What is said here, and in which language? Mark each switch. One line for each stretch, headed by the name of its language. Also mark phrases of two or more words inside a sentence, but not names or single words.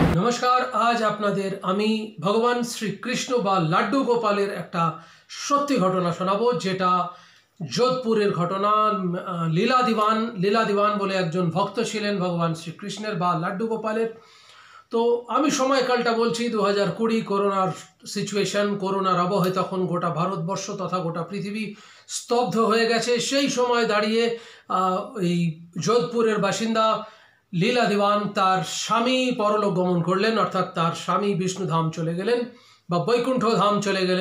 Bangla: नमस्कार। আজ আপনাদের আমি ভগবান শ্রী কৃষ্ণ বা লাড্ডু গোপালের একটা সত্যি ঘটনা শোনাবো যেটা যোধপুরের ঘটনা। লীলা দীবান বলে একজন ভক্ত ছিলেন ভগবান শ্রী কৃষ্ণের বা লাড্ডু গোপালের। তো আমি সময়কালটা বলছি 2020 করোনার সিচুয়েশন, করোনার আবহে তখন গোটা ভারতবর্ষ তথা গোটা পৃথিবী স্তব্ধ হয়ে গেছে। সেই সময় দাঁড়িয়ে এই যোধপুরের বাসিন্দা লীলা দীवान তার স্বামী পরলোক গমন করলেন, অর্থাৎ তার স্বামী বিষ্ণুধাম চলে গেলেন বা বৈকুণ্ঠ ধাম চলে গেলেন।